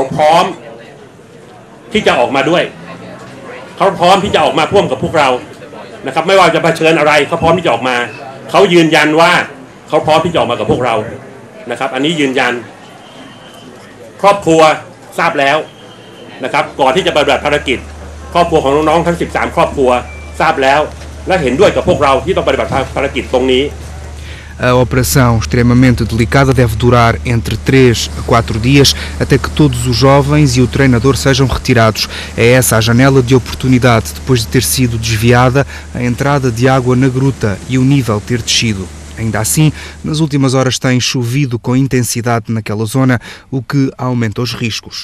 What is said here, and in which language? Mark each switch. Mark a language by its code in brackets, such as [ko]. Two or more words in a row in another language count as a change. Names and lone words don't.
[th] พร้อมที่จะออกมาด้วยเขาพร้อมที่จะออกมาร่วมกับพวกเรานะครับไม่ว่าจะเผชิญอะไรเขาพร้อมที่จะออกมาเขายืนยันว่าเขาพร้อมที่จะออกมากับพวกเรานะครับอันนี้ยืนยันครอบครัวทราบแล้วนะครับก่อนที่จะปฏิบัติภารกิจครอบครัวของน้องๆทั้ง13 ครอบครัวทราบแล้วและเห็นด้วยกับพวกเราที่ต้องปฏิบัติภารกิจตรงนี้ [pt] A operação extremamente delicada deve durar entre 3 a 4 dias até que todos os jovens e o treinador sejam retirados. É essa a janela de oportunidade depois de ter sido desviada a entrada de água na gruta e o nível ter descido. Ainda assim, nas últimas horas tem chovido com intensidade naquela zona, o que aumenta os riscos.